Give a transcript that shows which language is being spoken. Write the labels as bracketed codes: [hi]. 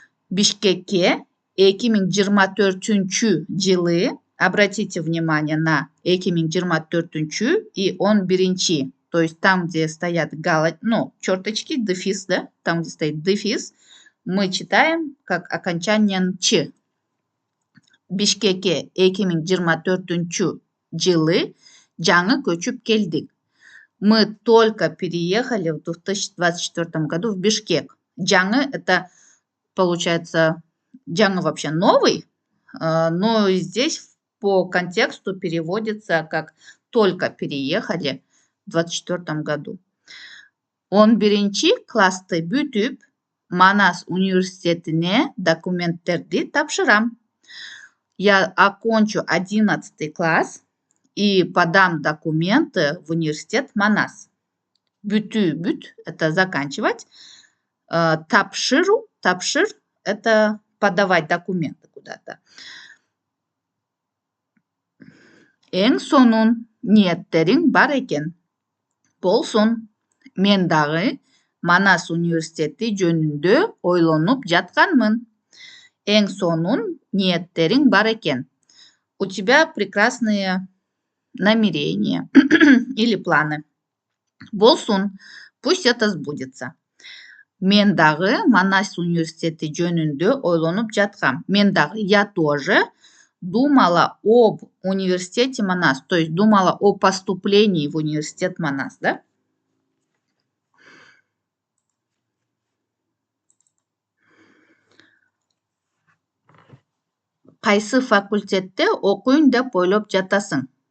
[ky] Бишкекке 2024-жылы, [ru] обратите внимание на 2024 и 11, то есть там, где стоят черточки, дефис, да, там, где стоит дефис, мы читаем как окончание «ч». [ky] Бишкекке 2024-жылы жаңы көчүп келдик. [ru] Мы только переехали в 2024 году в Бишкек. Жаңы – это, получается, жаңы вообще новый, но здесь по контексту переводится как «только переехали в 2024 году». [ky] 11-классты бүтүп, Манас университетине документтерди тапшырам. [ru] Я окончу 11 класс и подам документы в университет Манас. Бүтү – это заканчивать. Тапшыр – это подавать документы куда-то. [ky] Эң сонун ниеттериң бар экен. Болсун. Мен дагы Манас университети жөнүндө ойлонуп жатканмын. Эң сонун ниеттериң бар экен. [ru] У тебя прекрасные намерения или планы. [ky] Болсун, [ru] пусть это сбудется. [ky] Мен дагы Манас университети жөнүндө ойлонуп жаткам. Мен дагы, [ru] я тоже думала об университете Манас, то есть думала о поступлении в университет Манас, да? [kk] Қайсы факультетте оқиын деп ойлап жатасың?